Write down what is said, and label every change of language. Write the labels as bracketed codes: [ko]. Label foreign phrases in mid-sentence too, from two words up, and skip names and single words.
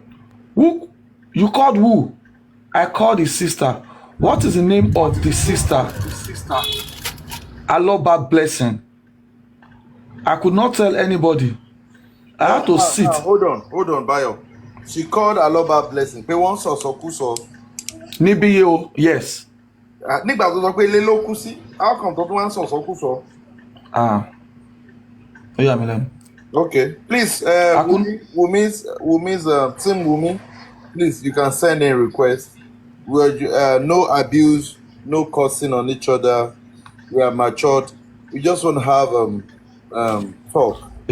[en] Who you called? Who? I called his sister. What is the name of the sister? Aloba Blessing. I could not tell anybody. I had to sit. Hold on, Bayo. She called Aloba Blessing. [yo] Pé wọ́n sọ̀sọ̀kúsọ. Níbí o, yes. Nígbà tó sọ pé ilé ló kú sí, [en] how come [yo] tó tún wá ń sọ̀sọ̀kúsọ? [en] Yeah, madam. Okay, please, Wumi's Team Wumi, please, you can send in request. No abuse, no cursing on each other. We are matured. We just want to have talk.